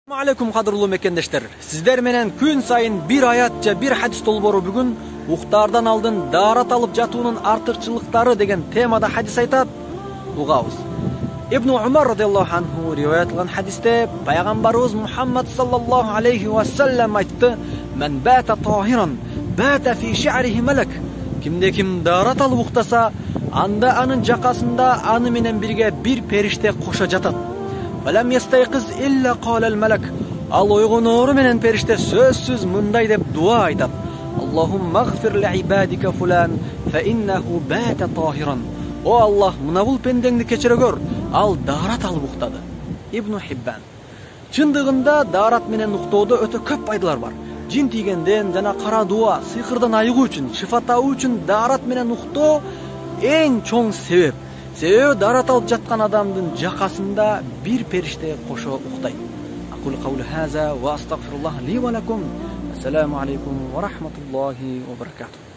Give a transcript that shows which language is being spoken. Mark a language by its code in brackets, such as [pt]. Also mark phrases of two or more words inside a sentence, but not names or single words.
[ky] Алейкум кадырлуу мекендештер. Сиздер менен күн сайын бир аят же бир хадис толбору бүгүн уктаардан алдын даарат алып жатуунун артыкчылыктары деген темада хадис айтат. Угабыз. Ибн Умар [ar] رضي الله عنه [ky] риваят кылган хадисте пайгамбарыбыз Мухаммад [ar] صلى الله عليه وسلم [ky] айтты: [ar] "من بات طاهرا، بات في شعاره ملك." [ky] Кимде ким даарат алып уктаса, анда анын жакасында аны менен бирге бир периште кошо жатат. [ar] ولم يستيقظ إلا قال الملك. [ky] Ал ойгоноору менен периште сөзсүз мындай деп дуа айтат: [ar] اللهم اغفر لعبدك فلان فإنه بات طاهرا. [ky] О Аллах, мына бул пендеңди кечире көр, ал даарат алып уктады. Ибн Хиббан. Чындыгында даарат менен уктоодо өтө көп пайдалар бар. Жин тийгенден жана кара дуа, сыйкырдан айыгуу үчүн, шифатау үчүн даарат менен уктоо эң чоң себеп. Себеби даарат алып жаткан адамдын жакасында бир периште кошо уктайт. [ar] أقول قولي هذا وأستغفر الله لي ولكم. السلام عليكم ورحمة الله وبركاته.